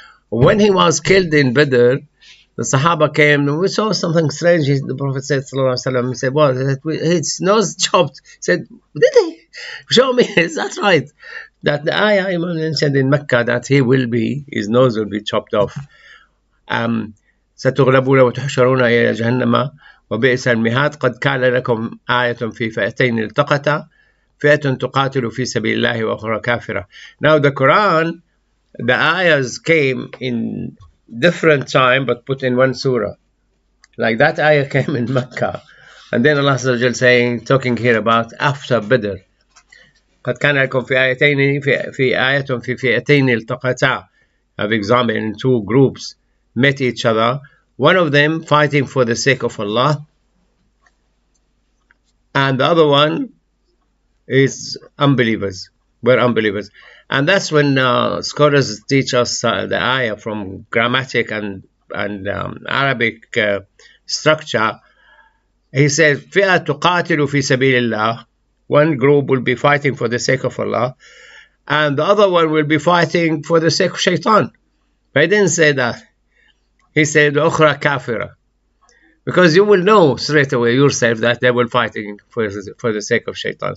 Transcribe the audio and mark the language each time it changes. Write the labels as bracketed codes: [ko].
[en] When he was killed in Badr, the Sahaba came and we saw something strange. The Prophet said, Sallallahu Alaihi Wasallam, he said, what? His nose chopped. He said, did he? Show me. Is that right? That the ayah mentioned in Mecca that his nose will be chopped off. [ar] ستغلبون وتحشرون إلى جهنم وبئس المهاد قد كان لكم آية في فئتين التقتا فئة تقاتل في سبيل الله وأخرى كافرة. [en] Now the Quran, the ayahs came in different time but put in one surah. Like that ayah came in Mecca, and then Allah saying, talking here about after Badr. [ar] قد كان لكم في آيتين في آية في فئتين التقتا. [en] Have example in two groups met each other, one of them fighting for the sake of Allah, and the other one is unbelievers, were unbelievers. And that's when scholars teach us the ayah from grammatic and Arabic structure. He says, [ar] فئة تقاتل في سبيل الله. [en] One group will be fighting for the sake of Allah, and the other one will be fighting for the sake of shaitan. But he didn't say that. He said, [ar] أخرى كافرة. [en] Because you will know straight away yourself that they were fighting for the sake of shaitan.